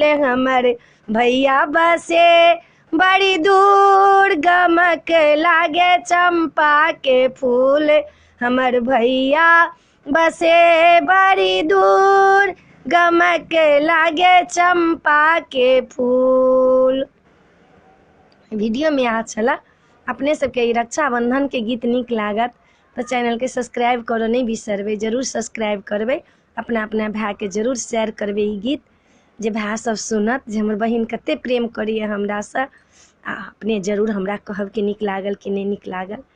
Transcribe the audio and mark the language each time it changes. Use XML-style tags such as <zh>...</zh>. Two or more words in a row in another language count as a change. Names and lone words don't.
<mai>हमर भैया बसे बड़ी दूर, गमक लागे चंपा के फूल। हमर भैया बसे बड़ी दूर, गमक लागे चंपा के फूल। वीडियो में आ छला अपने सबके ई रक्षाबंधन के गीत नीक लागत तो चैनल के सब्सक्राइब करो नहीं बिसरबे, जरूर सब्सक्राइब करबे। अपना अपना भाई के जरूर शेयर करबे ई गीत, जे भाई सब सुनत जे हमर बहिन कते प्रेम करिए हमरा से। आ अपने जरूर हमरा कहब कि नीक लागल कि नहीं नीक लागल।</mai>